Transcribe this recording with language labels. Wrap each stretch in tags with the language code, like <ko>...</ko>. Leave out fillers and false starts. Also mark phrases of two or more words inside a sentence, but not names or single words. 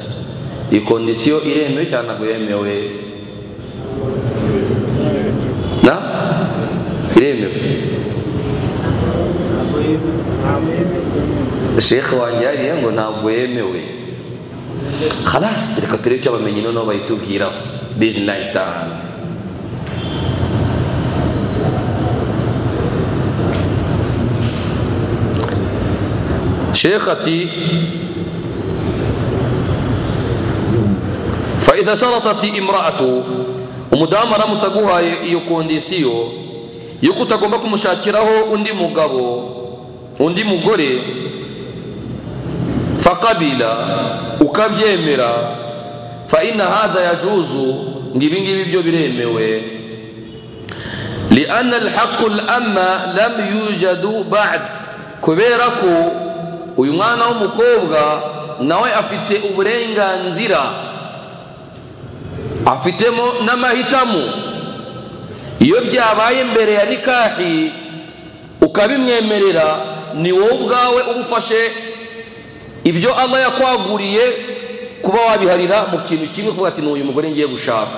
<rw>Iyi kondisiyo iremewe cyangwa ntabwo yemewe? Na iremewe. Sheikh wanjye yariye ngo ntabwo yemewe. Khalas, reka turebe icyo abamenyi noneho bayitubwiraho</rw> <ar>بالله تعالى. شيختي فإذا شرطت امرأة</ar> <rw>umudamu aramutse aguhaye iyo kondisiyo yuko utagomba kumushakiraho undi mugabo undi mugore, faqabila ukabyemera,</rw> <ar>فإن هذا يجوز,</ar> <rw>ngibi ngibi byo biremewe.</rw> <ar>لأن الحق العام لم يوجد بعد,</ar> <rw>kubera ko uyu mwana w'umukobwa nawe afite uburenganzira, afitemo n'amahitamo. Iyo byabaye mbere ya nikahi ukabimwemerera, ni wowe ubwawe ubufashe ibyo Allah yakwaguriye kuba wabiharira mu kintu kimwe, kuvuga ati n'uyu mugore ngiye gushaka.</rw>